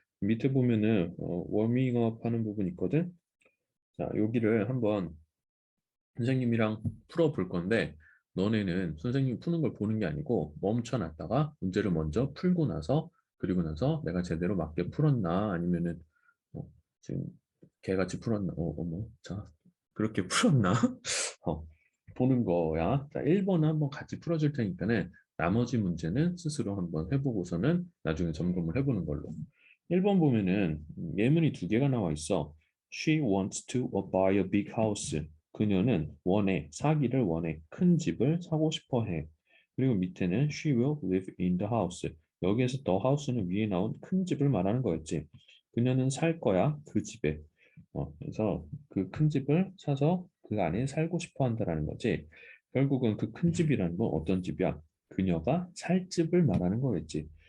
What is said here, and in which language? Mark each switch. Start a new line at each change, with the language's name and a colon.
Korean: 밑에 보면은 워밍업 하는 부분 있거든. 자, 여기를 한번 선생님이랑 풀어 볼 건데 너네는 선생님이 푸는 걸 보는 게 아니고 멈춰놨다가 문제를 먼저 풀고 나서 그리고 나서 내가 제대로 맞게 풀었나 아니면은 어, 지금 개같이 풀었나 어머 자 그렇게 풀었나 어, 보는 거야. 자, 1번은 한번 같이 풀어줄 테니까는 나머지 문제는 스스로 한번 해보고서는 나중에 점검을 해보는 걸로. 1번 보면은 예문이 두 개가 나와 있어.
English: She wants to buy a big house.
Korean: 그녀는 사기를 원해. 큰 집을 사고 싶어 해. 그리고 밑에는
English: she will live in the house.
Korean: 여기에서 the house는 위에 나온 큰 집을 말하는 거였지. 그녀는 살 거야, 그 집에. 그래서 그 큰 집을 사서 그 안에 살고 싶어 한다라는 거지. 결국은 그 큰 집이라는 건 어떤 집이야? 그녀가 살 집을 말하는 거겠지.